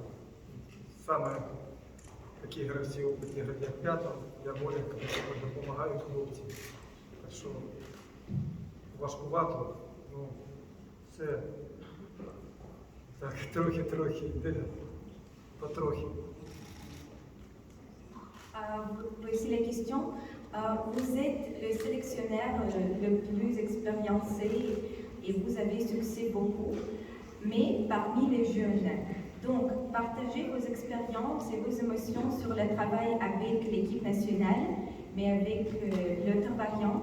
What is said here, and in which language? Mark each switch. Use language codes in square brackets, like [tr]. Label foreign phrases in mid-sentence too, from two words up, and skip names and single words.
[uk] Саме такі гравці опитні, як П'ятов, Ярмоленко, допомагають хлопці. Так що важкувато, ну це так трохи йде, потрохи. [fr] Voici la question. Vous êtes le sélectionneur le plus expériencé et vous avez succès beaucoup, mais parmi les jeunes. Donc, partagez vos expériences et vos émotions sur le travail avec l'équipe nationale, mais avec l'autre variante.